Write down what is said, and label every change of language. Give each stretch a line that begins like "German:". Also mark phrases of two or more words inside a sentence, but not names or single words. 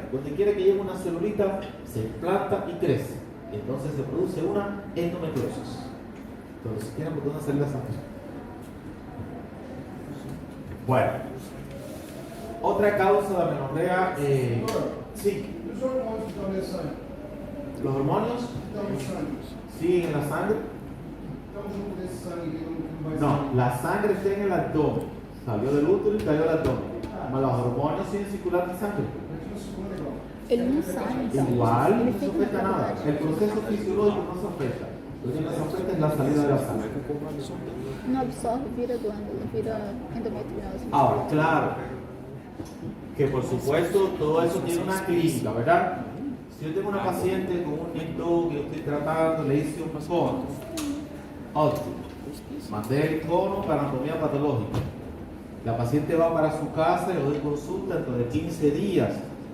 Spanish: Donde quiera que llegue una celulita, se implanta y crece. Entonces se produce una endometriosis. Entonces, si quieren, ¿por dónde salir la sangre? Bueno, otra causa de amenorrea, sí,
Portuguese: Os hormônios estão nesse sangue.
Spanish: los hormonios
Portuguese: Estão no sangue.
Spanish: siguen en la sangre.
Portuguese: Estão junto desse sangue que não vai
Spanish: No, la sangre está en el abdomen, salió del útero y cayó al abdomen. Mas los hormonios siguen circulando en sangre.
Portuguese: Mas não segura igual. Ele não sai, então.
Spanish: Igual
Portuguese: Ele
Spanish: no se
Portuguese: fica na
Spanish: afecta nada.
Portuguese: cavidade.
Spanish: El proceso fisiológico no se afecta. Lo que nos afecta es la salida de la sangre.
Portuguese: Não absorve, vira glândula, vira endometriose.
Spanish: Ahora, claro, que por supuesto todo eso tiene una clínica, ¿verdad? Si yo tengo una paciente con un NIP2 que yo estoy tratando, le hice un cono óptimo, mandé el cono para anatomía patológica. La paciente va para su casa y le doy consulta dentro de 15 días.